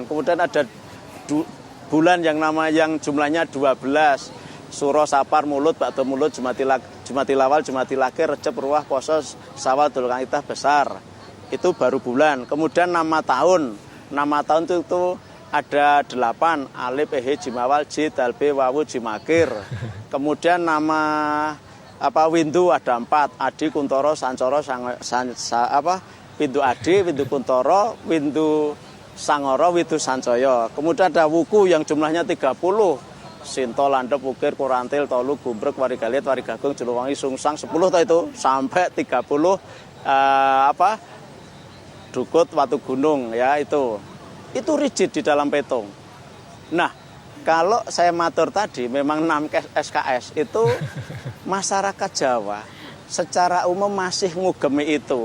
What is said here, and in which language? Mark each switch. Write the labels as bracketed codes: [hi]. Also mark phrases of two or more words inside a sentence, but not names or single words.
[id] Kemudian ada bulan yang jumlahnya 12, Suro, Sapar, Mulut, Ba'du Mulut, Jumatilawal, Jumatilakir, Recep, Ruah, Poso, Sawal, Dzulqa'dah, Besar. Itu baru bulan. Kemudian nama tahun itu ada 8, Alif, Ehe, Jimawal, J, Dalbe, Wawu, Jimakir. Kemudian nama Windu ada 4, Adi, Kuntoro, Sancoro, Windu Adi, Windu Kuntoro, Windu Sangoro, Windu Sancoyo. Kemudian ada Wuku yang jumlahnya 30, Sinto, Landep, Wukir, Kurantil, Tolu, Gumbrek, Warigalit, Warigagung, Juluwangi, Sungsang, 10 itu sampai 30 Dukut, Watu Gunung ya itu rigid di dalam petung. Nah, kalau saya matur tadi memang 6 SKS itu masyarakat Jawa secara umum masih ngugemi itu.